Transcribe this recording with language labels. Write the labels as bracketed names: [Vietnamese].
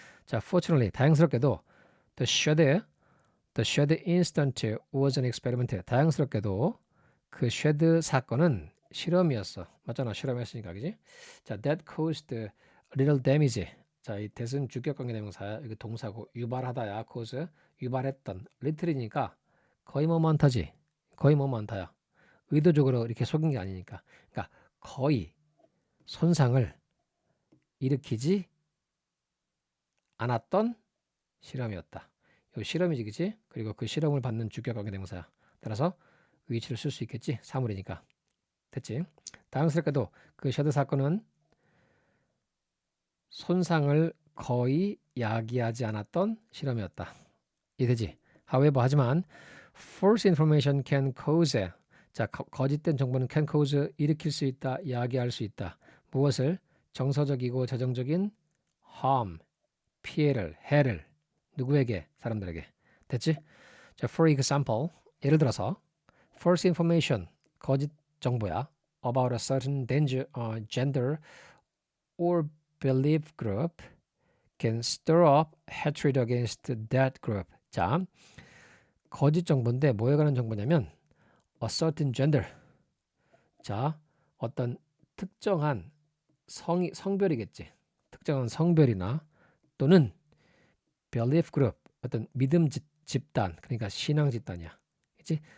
[English] 자, fortunately, [Korean] 다행스럽게도, [English] the shed incident was an experiment. [Korean] 다행스럽게도 그 shed 사건은 실험이었어. 맞잖아, 실험했으니까, 그지? [English] 자, that caused little damage. [Korean] 자, 이 that은 주격관계 대명사야. 이거 동사고 유발하다야, cause 유발했던. little이니까 거의 뭐 많다지. 거의 뭐 많다야. 의도적으로 이렇게 속인 게 아니니까. 그러니까 거의 손상을 일으키지 않았던 실험이었다. 이 실험이지, 그치? 그리고 그 실험을 받는 주격관계 대명사야. 따라서 위치를 쓸 수 있겠지? 사물이니까. 됐지? 다행스럽게도 그 셔드 사건은 손상을 거의 야기하지 않았던 실험이었다. 이해되지? [English] However, [Korean] 하지만 [English] false information can cause, [Korean] 자, 거짓된 정보는 [English] can cause, [Korean] 일으킬 수 있다, 야기할 수 있다. 무엇을? 정서적이고 재정적인 harm, 피해를, 해를 누구에게? 사람들에게. 됐지? 자, [English] for example, [Korean] 예를 들어서 [English] false information, [Korean] 거짓 정보야. [English] about a certain danger, gender or belief group can stir up hatred against that group. [Korean] 자, 거짓 정보인데 뭐에 관한 정보냐면 a certain gender. 자, 어떤 특정한 성별이겠지. 특정한 성별이나 또는 belief group, 어떤 믿음 집단, 그러니까 신앙 집단이야. 그치?